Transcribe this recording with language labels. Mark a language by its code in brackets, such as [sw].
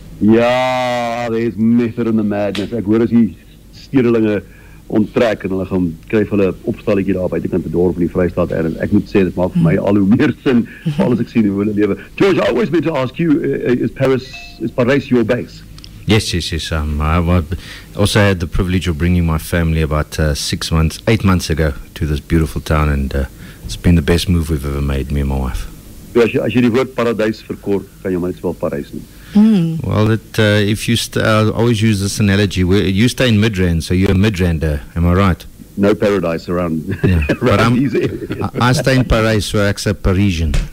[en] Ja, there is method in the madness. [af] Ek hoor as die stedelinge onttrek en hulle gaan kry vir hulle opstalletjie daar buitekant die dorp in die Vrystaat en ek moet sê dit maak vir my al hoe meer sin veral as ek sien hoe hulle lewe. [en] George, I always meant to ask you, is Paris your base? Yes. I also had the privilege of bringing my family about 8 months ago to this beautiful town, and it's been the best move we've ever made, me and my wife. [af] So as jy die woord paradys verkort, kan jy maar net wel Parys noem. [en] Well, if you I always use this analogy. You stay in Midrand, so you're a Midrander. Am I right? No paradise around. Yeah, around these areas. I stay in Paris, so I accept Parisian.